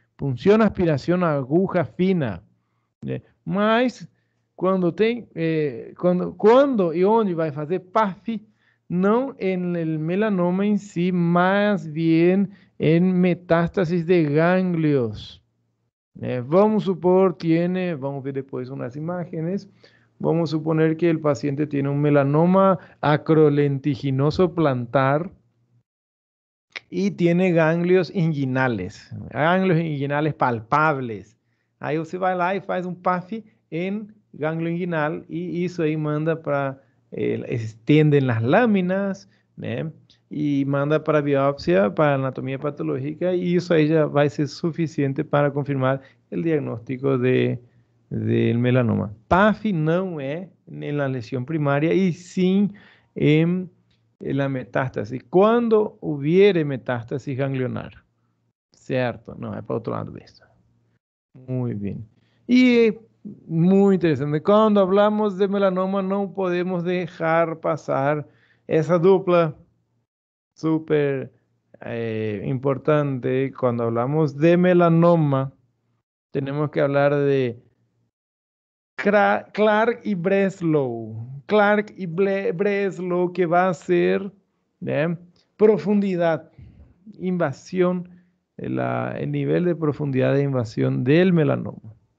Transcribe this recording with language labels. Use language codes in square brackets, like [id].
[pt] Punção aspiração aguja fina. Né? Mas, quando tem, quando e onde vai fazer PAFI, não em el melanoma em si, mas bien em metástasis de gânglios. Vamos supor, [es] vamos ver después unas imágenes, vamos a suponer que el paciente tiene un melanoma acrolentiginoso plantar y tiene ganglios inguinales palpables. [pt] Aí você vai lá e faz um PAF em gânglio inguinal e isso aí manda para, [es] estenden las láminas, [pt] né? E manda para biópsia, para anatomia patológica, e isso aí já vai ser suficiente para confirmar o diagnóstico [es] del melanoma. [pt] PAF não é na lesão primária, e sim em la metástasis. Quando [es] hubiere metástasis ganglionar, [pt] certo? Não, é para outro lado disso. Muito bem. E muito interessante, quando hablamos de melanoma, não podemos deixar passar essa dupla [es] súper importante. Cuando hablamos de melanoma, tenemos que hablar de Clark y Breslow. Clark y Breslow, que va a ser ¿eh? Profundidad, invasión, el nivel de profundidad de invasión del melanoma.